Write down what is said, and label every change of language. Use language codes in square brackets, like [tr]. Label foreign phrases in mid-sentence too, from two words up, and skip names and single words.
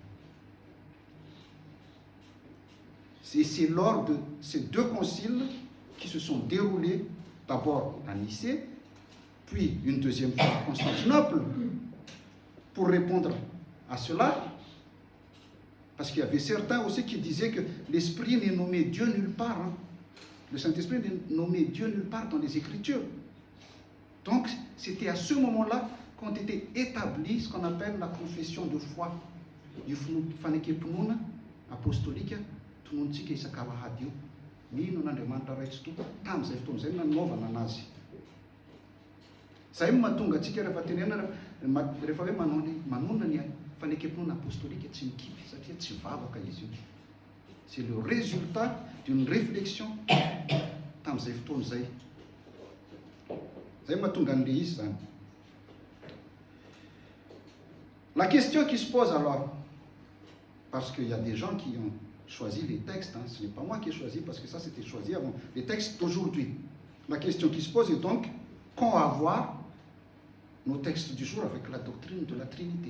[fr] C'est lors de ces deux conciles qui se sont déroulés, d'abord à Nicée, puis une deuxième fois à Constantinople, pour répondre à cela, parce qu'il y avait certains aussi qui disaient que l'Esprit n'est nommé Dieu nulle part. Le Saint-Esprit n'est nommé Dieu nulle part dans les Écritures. Donc, c'était à ce moment-là qu'ont été établis ce qu'on appelle la confession de foi du [mg] fanekepnouna apostolique, tonontsika isan-kalahady io. Mino n'Andriamanitra ray tsy tompoko tamin'izay fotoana izay nanaovana anazy. Zay mahatonga antsika rehefa tenena rehefa hoe manona ny fanekepnoana apostolique tsy mikipy satria tsy vavaka izy io. [fr] C'est le résultat d'une réflexion [mg] tamin'izay fotoana izay. Zay mahatonga an'le izy zany. [fr] La question qui se pose alors, parce qu'il y a des gens qui ont choisi les textes, ce n'est pas moi qui ai choisi parce que ça c'était choisi avant, les textes d'aujourd'hui. La question qui se pose est donc, quand avoir nos textes du jour avec la doctrine de la Trinité?